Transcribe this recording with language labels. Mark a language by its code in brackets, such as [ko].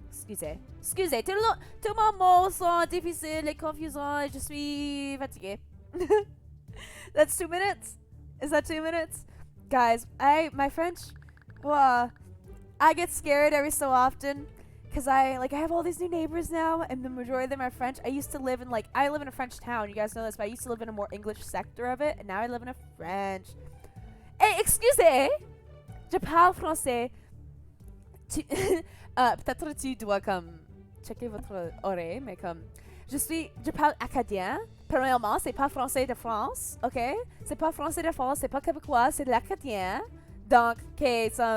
[fr] Excusez, tous mes mots sont difficiles et confusants et je suis fatiguée. [en] That's 2 minutes? Is that 2 minutes? Guys, my French, I get scared every so often because I have all these new neighbors now and the majority of them are French. I used to live in I live in a French town, you guys know this, but I used to live in a more English sector of it and now I live in a French. [fr] Hey, excusez! Je parle français. Peut-être tu dois comme checker votre oreille, mais comme je parle acadien. Premièrement, c'est pas français de France, ok? C'est pas français de France, c'est pas québécois, c'est de l'acadien. Donc, okay,